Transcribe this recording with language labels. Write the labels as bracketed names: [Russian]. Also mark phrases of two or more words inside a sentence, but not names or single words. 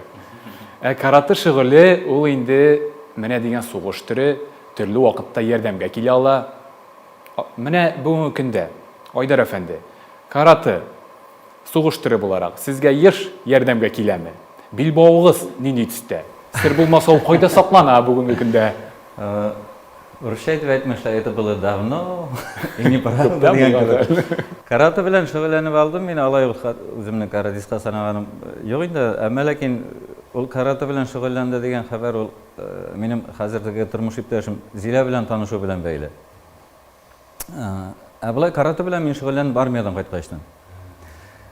[Tatar] Караты шөгыле ул инде менә дигән сугыш төре, төрле вакытта ярдәмгә килә ала. Менә бүгенге көндә Айдар әфәнде, караты сугыш төре буларак сезгә еш ярдәмгә киләме? Билбавыгыз нинди төстә? Сер булмаса ул кайда саклана бүгенге көндә? Русча итеп әйтмәшләр, [Russian] это было давно, и не правда. [Tatar] Караты белән шөгыльләнеп алдым, мин алай үземнең каратистка санаганым юк инде. Әмма ләкин ул караты белән шөгыльләнде дигән хәбәр ул минем хәзерге тормыш иптәшем Зилә белән танышу белән бәйле. Болай караты белән мин шөгыльләнеп армиядан кайткачтан.